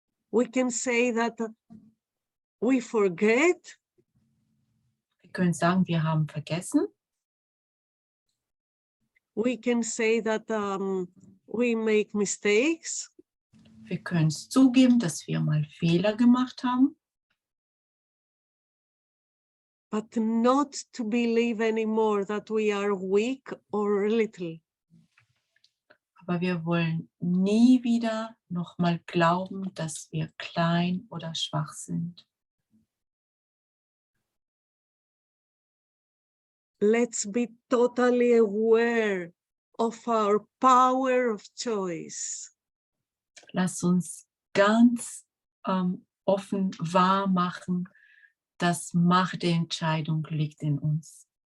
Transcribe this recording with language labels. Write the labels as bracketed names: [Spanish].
[English] We can say that we forget. [German] Wir können sagen, wir haben vergessen. [English] We can say that we make mistakes. [German] Wir können es zugeben, dass wir mal Fehler gemacht haben. [English] But not to believe anymore that we are weak or little. [German] Aber wir wollen nie wieder nochmal glauben, dass wir klein oder schwach sind. [English] Let's be totally aware of our power of choice. [German] Lass uns ganz offen wahr machen, dass Macht der Entscheidung liegt in uns.